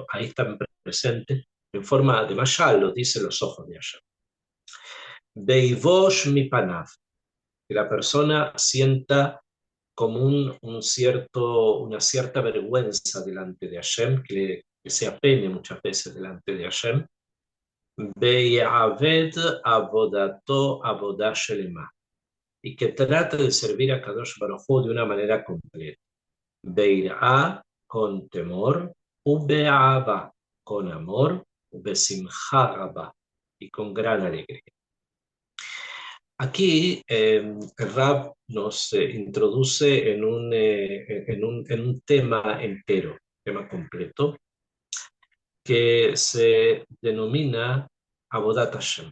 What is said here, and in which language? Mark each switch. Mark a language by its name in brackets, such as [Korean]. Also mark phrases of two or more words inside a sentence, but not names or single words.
[Spanish] Ahí están presentes en forma de mashal, lo dicen los ojos de Hashem. [Hebrew] ויבוש מי פניו, [Spanish] que la persona sienta como una cierta vergüenza delante de Hashem, que se apene muchas veces delante de Hashem. [Hebrew] ויעבוד עבודתו עבודה שלמה, [Spanish] y que trate de servir a Kadosh Baruj Hu de una manera completa. Beirá, con temor, ube'ava, con amor, [Hebrew] ובשמחה רבה, [Spanish] y con gran alegría. Aquí el Rab nos introduce en un tema entero, tema completo, que se denomina [Hebrew] עבודת השם.